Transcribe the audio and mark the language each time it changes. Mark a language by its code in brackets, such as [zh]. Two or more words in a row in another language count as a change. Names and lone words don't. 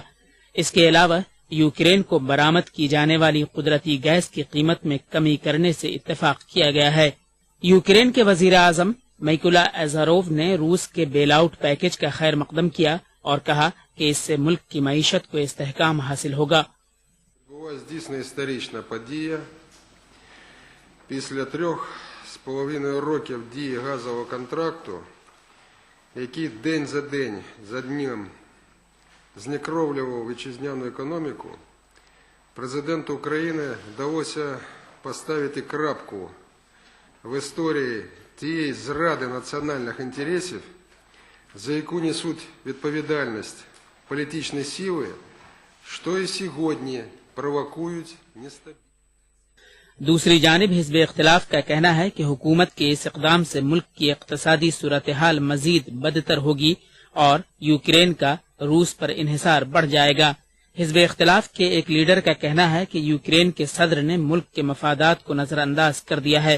[ur] اس کے علاوہ یوکرین کو برآمد کی جانے والی قدرتی گیس کی قیمت میں کمی کرنے سے اتفاق کیا گیا ہے. یوکرین کے وزیر اعظم میکولا ازاروف نے روس کے [en] bail out package [ur] کا خیر مقدم کیا اور کہا کہ اس سے ملک کی معیشت کو استحکام حاصل ہوگا. [uk] Після 3,5 років дії газового контракту, який день за днем знекровлював вітчизняну економіку, президенту України вдалося поставити крапку в історії тієї зради національних інтересів, за яку несуть відповідальність політичні сили, що і сьогодні провокують нестабільність। [ur] دوسری جانب حزب اختلاف کا کہنا ہے کہ حکومت کے اس اقدام سے ملک کی اقتصادی صورتحال مزید بدتر ہوگی اور یوکرین کا روس پر انحصار بڑھ جائے گا. حزب اختلاف کے ایک لیڈر کا کہنا ہے کہ یوکرین کے صدر نے ملک کے مفادات کو نظرانداز کر دیا ہے.